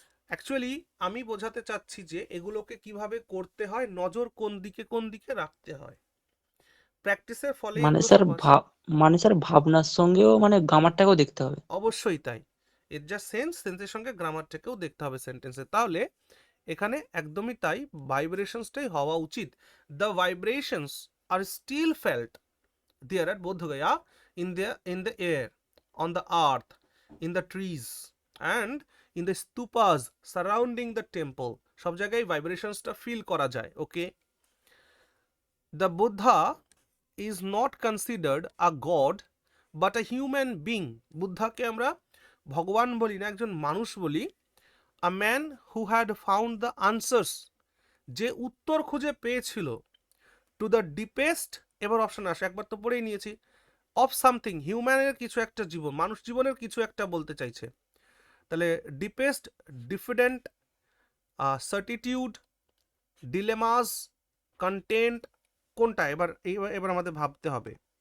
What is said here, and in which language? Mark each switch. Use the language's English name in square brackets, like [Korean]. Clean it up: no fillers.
[Bangla] Actually আমি বোঝাতে চাচ্ছি যে এগুলোকে কিভাবে করতে হয়, নজর কোন দিকে রাখতে হয়, প্র্যাকটিসের ফলে মানে এগুলো স্যার সব আসে। মানে স্যার ভাবনার সঙ্গেও মানে গ্রামারটাকেও দেখতে হবে। অবশ্যই তাই, এর যা সেন্সের সঙ্গে গ্রামারটাকেও দেখতে হবে সেন্টেন্সে, তাহলে এখানে একদমই তাই, ভাইব্রেশনসটাই হওয়া উচিত। [English] the vibrations are still felt there at Bodh Gaya in the air, on the earth, in the trees and in the stupas surrounding the temple, [Bangla] সব জায়গায় ভাইব্রেশনসটা ফিল করা যায়। [English] okay, the Buddha is not considered a god but a human being, [Bangla] বুদ্ধাকে আমরা ভগবান বলি না, একজন মানুষ বলি। [English] a man who had found the answers, [Bangla] যে উত্তর খুঁজে পেয়েছিল, টু দ্য ডিপেস্ট, এবার অপশন আসে, একবার তো পড়েই নিয়েছি, অফ সামথিং, হিউম্যানের কিছু একটা জীবন, মানুষ জীবনের কিছু একটা বলতে চাইছে, তাহলে ডিপেস্ট, ডিফিডেন্ট, সার্টিটিউড, ডিলেমাস, কন্টেন্ট, কোনটা? এবার আমাদের ভাবতে হবে।